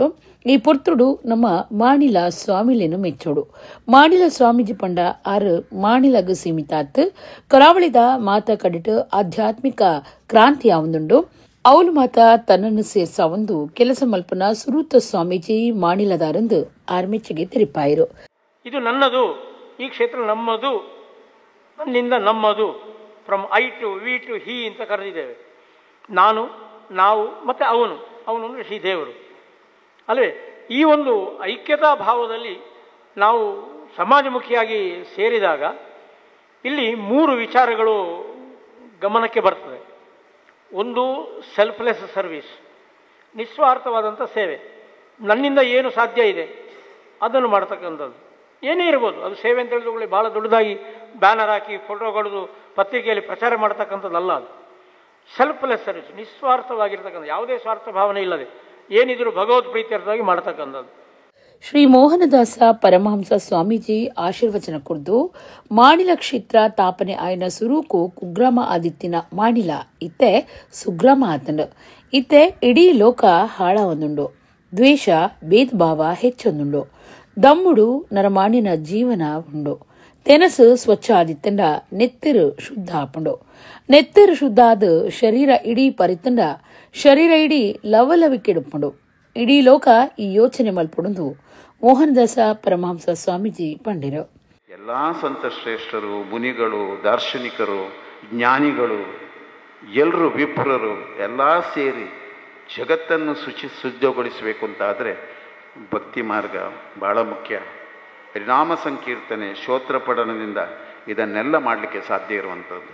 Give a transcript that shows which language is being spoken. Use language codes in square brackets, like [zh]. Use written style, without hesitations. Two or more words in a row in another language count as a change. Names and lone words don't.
[tcy] ಈ ಪೊರ್ತುಡು ನಮ್ಮ ಮಾಣಿಲ ಸ್ವಾಮಿಲೇನು ಮೆಚ್ಚೋಡು. ಮಾಣಿಲ ಸ್ವಾಮೀಜಿ ಪಂಡ ಆರು ಮಾಣಿಲಗ್ ಸೀಮಿತಾತ್ ಕರಾವಳಿದ ಮಾತ ಕಡಿಟ್ ಆಧ್ಯಾತ್ಮಿಕ ಕ್ರಾಂತಿ ಆವಂದುಂಡು. ಅವಳು ಮಾತ ತನ್ನನ್ನು ಸೇರ್ಸ ಒಂದು ಕೆಲಸ ಮಲ್ಪನ ಸುರೂತ ಸ್ವಾಮೀಜಿ ಮಾಣಿಲದಾರಂದು ಆರ್ಮೆಚ್ಚೆಗೆ ತಿರುಪಾಯಿರು. [kn] ಇದು ನನ್ನದು, ಈ ಕ್ಷೇತ್ರ ನಮ್ಮದು, ನನ್ನಿಂದ ನಮ್ಮದು, [en] from I to we to he [kn] ಅಂತ ಕರೆದಿದ್ದೇವೆ. ನಾನು, ನಾವು ಮತ್ತು ಅವನು ಅಂದರೆ ಶ್ರೀದೇವರು ಅಲ್ಲವೇ. ಈ ಒಂದು ಐಕ್ಯತಾ ಭಾವದಲ್ಲಿ ನಾವು ಸಮಾಜಮುಖಿಯಾಗಿ ಸೇರಿದಾಗ ಇಲ್ಲಿ 3 ವಿಚಾರಗಳು ಗಮನಕ್ಕೆ ಬರ್ತದೆ. ಒಂದು [en] selfless service, [kn] ನಿಸ್ವಾರ್ಥವಾದಂಥ ಸೇವೆ. ನನ್ನಿಂದ ಏನು ಸಾಧ್ಯ ಇದೆ ಅದನ್ನು ಮಾಡ್ತಕ್ಕಂಥದ್ದು, ಏನೇ ಇರ್ಬೋದು. ಅದು ಸೇವೆ ಅಂತ ಹೇಳಿದ್ರೆ ಭಾಳ ದೊಡ್ಡದಾಗಿ ಬ್ಯಾನರ್ ಹಾಕಿ ಫೋಟೋ ಹೊಡೆದು ಪತ್ರಿಕೆಯಲ್ಲಿ ಪ್ರಚಾರ ಮಾಡ್ತಕ್ಕಂಥದ್ದಲ್ಲ. ಅದು [en] selfless service, [kn] ನಿಸ್ವಾರ್ಥವಾಗಿರ್ತಕ್ಕಂಥ, ಯಾವುದೇ ಸ್ವಾರ್ಥ ಭಾವನೆ ಇಲ್ಲದೆ ಏನಿದ್ರು ಭಗವದ್ ಪ್ರೀತ್ಯರ್ಥವಾಗಿ ಮಾಡ್ತಕ್ಕಂಥದ್ದು. [tcy] ಶ್ರೀ ಮೋಹನದಾಸ ಪರಮಹಂಸ ಸ್ವಾಮೀಜಿ ಆಶೀರ್ವಚನ ಕುರ್ದು ಮಾಣಿಲ ಕ್ಷೇತ್ರ ತಾಪನೆ ಆಯ್ನ ಸುರೂಕು ಕುಗ್ರಾಮ ಆದಿತ್ತಿನ ಮಾಣಿಲ ಇತ್ತೆ ಸುಗ್ರಾಮ ಆತಂಡು. ಇತ್ತೆ ಇಡೀ ಲೋಕ ಹಾಳ ಒಂದುಂಡು, ದ್ವೇಷ ಭೇದ ಭಾವ ಹೆಚ್ಚೊಂದುಂಡು, ದಮ್ಮುಡು ನರಮಾಣಿನ ಜೀವನ ಉಂಡು. ತೆನಸು ಸ್ವಚ್ಛ ಆದಿತ್ತಂಡ ನೆತ್ತರು ಶುದ್ಧ ಆಪುಂಡು. ನೆತ್ತರು ಶುದ್ಧ ಆದ ಶರೀರ ಇಡೀ ಪರಿತಂಡ ಶರೀರ ಇಡೀ ಲವಲವಿಕೆಡುಪುಂಡು. ಇಡೀ ಲೋಕ ಈ ಯೋಚನೆ ಮಲ್ಪಡುವುದು ಮೋಹನದಾಸ ಪರಮಹಂಸ ಸ್ವಾಮೀಜಿ ಪಂಡಿರು. [kn] ಎಲ್ಲ ಸಂತ ಶ್ರೇಷ್ಠರು, ಮುನಿಗಳು, ದಾರ್ಶನಿಕರು, ಜ್ಞಾನಿಗಳು, ಎಲ್ಲರೂ ವಿಪ್ರರು ಎಲ್ಲ ಸೇರಿ ಜಗತ್ತನ್ನು ಶುದ್ಧಗೊಳಿಸಬೇಕು ಅಂತಾದರೆ ಭಕ್ತಿ ಮಾರ್ಗ ಭಾಳ ಮುಖ್ಯ. ಪರಿಣಾಮ ಸಂಕೀರ್ತನೆ, ಶ್ರೋತ್ರ ಪಠಣದಿಂದ ಇದನ್ನೆಲ್ಲ ಮಾಡಲಿಕ್ಕೆ ಸಾಧ್ಯ ಇರುವಂಥದ್ದು.